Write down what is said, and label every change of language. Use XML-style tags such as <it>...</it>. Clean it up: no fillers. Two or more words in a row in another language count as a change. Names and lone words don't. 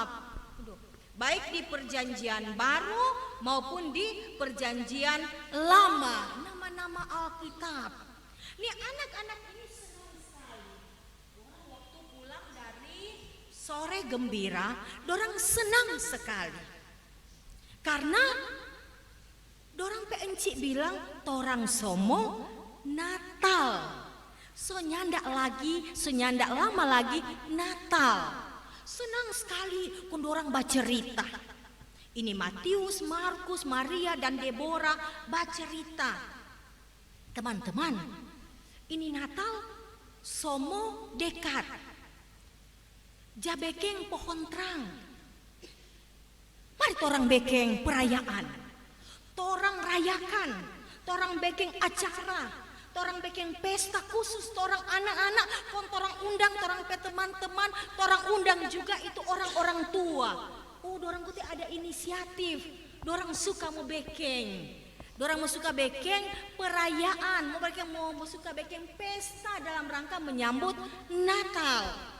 <id>Baik di Perjanjian Baru maupun di Perjanjian Lama. Nama-nama Alkitab.</id> <xmm>Nih anak-anak ini senang sekali. Orang waktu pulang dari sore gembira, dorang senang sekali. Karena dorang PNC bilang torang somo Natal. So nyandak lama lagi Natal. Senang sekali kun dorang bacerita. Ini Matius, Markus, Maria dan Deborah bacerita. Teman-teman, ini Natal somo dekat. Jabekeng pohon terang. Mari torang bekeng perayaan. Torang rayakan. Torang bekeng acara. Torang bekeng pesta khusus. Torang anak-anak. Kon torang undang. Torang pe teman-teman. Torang undang juga itu orang-orang tua. Oh dorang kuti ada inisiatif. Dorang suka mau bekeng. Dorang mau suka bekeng perayaan. Mau suka bekeng pesta dalam rangka menyambut Natal.</xmm>